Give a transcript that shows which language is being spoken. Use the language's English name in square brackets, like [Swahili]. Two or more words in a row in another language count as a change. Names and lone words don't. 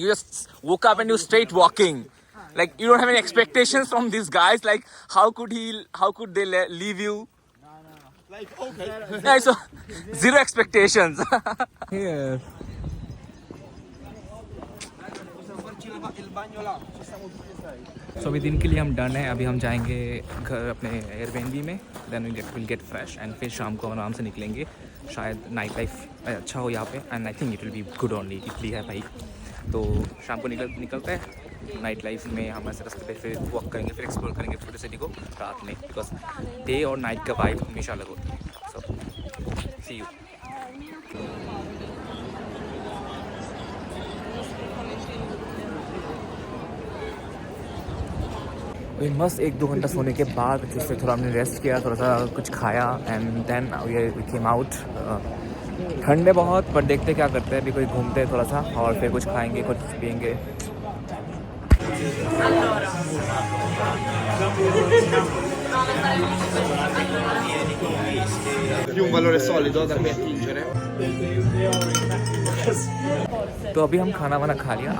[English] You just woke up and you straight walking. Like you don't have any expectations from these guys. Like how could they leave you? Like, okay. Yeah, so zero expectations. Here. So [Hindi] अभी दिन के लिए हम डन है. अभी हम जाएंगे घर अपने एयरबीएनबी में. [English] then will get fresh and [Hindi] फिर शाम को आराम से निकलेंगे. [English] शायद night life [Hindi] अच्छा हो यहाँ पे [English] and I think it will be good only. [Hindi] इटली है भाई, तो शाम को निकलते हैं [English] night life [Hindi] में. हम ऐसे रास्ते पे फिर वॉक करेंगे, फिर एक्सप्लोर करेंगे छोटे सिटी को रात में, [English] because day [Hindi] और नाइट का वाइब हमेशा अलग होती है. [English] so see you. [Hindi] मस्त 1-2 घंटा सोने के बाद फिर थोड़ा हमने रेस्ट किया, थोड़ा सा कुछ खाया [English] and then we came out. [Hindi] ठंड है बहुत, पर देखते क्या करते हैं. अभी कोई घूमते हैं थोड़ा सा और फिर कुछ खाएंगे, कुछ पियेंगे. [Italian] Più un valore solido da cui attingere. [Hindi] तो अभी हम खाना वाना खा लिया.